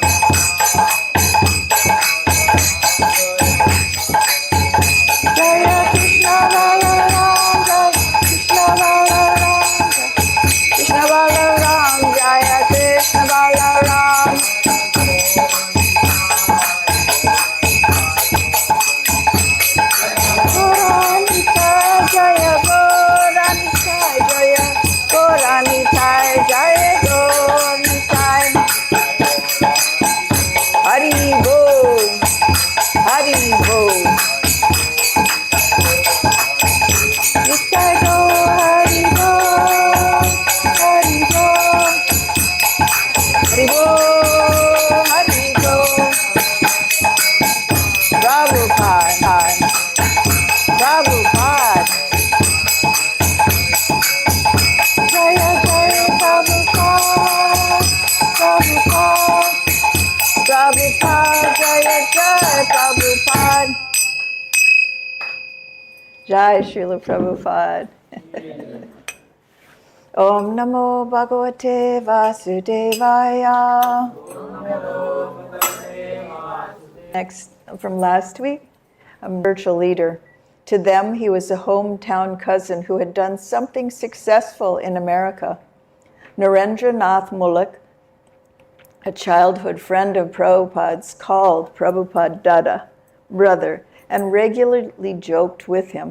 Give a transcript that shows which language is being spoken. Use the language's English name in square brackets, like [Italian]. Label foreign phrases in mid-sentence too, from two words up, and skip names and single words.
[Sanskrit] Jaya Krishna Balaram, Jai Krishna Balaram, Krishna Balaram, Jaya Krishna Balaram. Goranita Jaya, Goranita Jaya, Goranita Jaya, Goranita. Hari Bo, Hari Bo. Nitai Bo, Hari Bo, Hari Bo, Hari Bo, Hari Bo. Prabhupada, Prabhupada. Jaya Jaya Prabhupada, Prabhupada, Prabhupada, Jaya Jaya Prabhupada. Jai Srila Prabhupada. Om Namo Bhagavate Vasudevaya. [English] Next, from last week, a spiritual leader. To them, he was a hometown cousin who had done something successful in America. Narendranath Mulak, a childhood friend of Prabhupada's, called Prabhupada Dada, brother, and regularly joked with him.